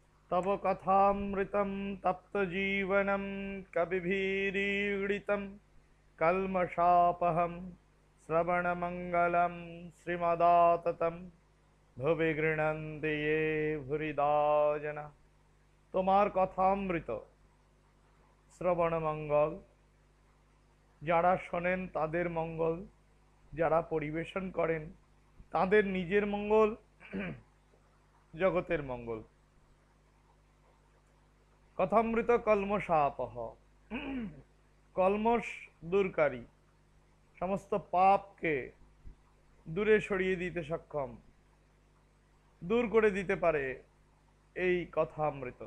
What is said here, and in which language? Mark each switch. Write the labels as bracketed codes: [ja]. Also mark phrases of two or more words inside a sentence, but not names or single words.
[sa] तव कथामृतं तप्तजीवनं कविभिरीडितं कल्मषापहं श्रवणमङ्गलं श्रीमदाततं भुवि गृह्णन्ति ये भूरिदा जना। [bn] তোমার কথামৃত শ্রবণ মঙ্গল, যারা শোনেন তাদের মঙ্গল, যারা পরিবেশন করেন তাদের নিজের মঙ্গল, জগতের মঙ্গল। কথামৃত কলমশাপহ, কলমশ দূরকারী, সমস্ত পাপকে দূরে সরিয়ে দিতে সক্ষম, দূর করে দিতে পারে এই কথামৃত।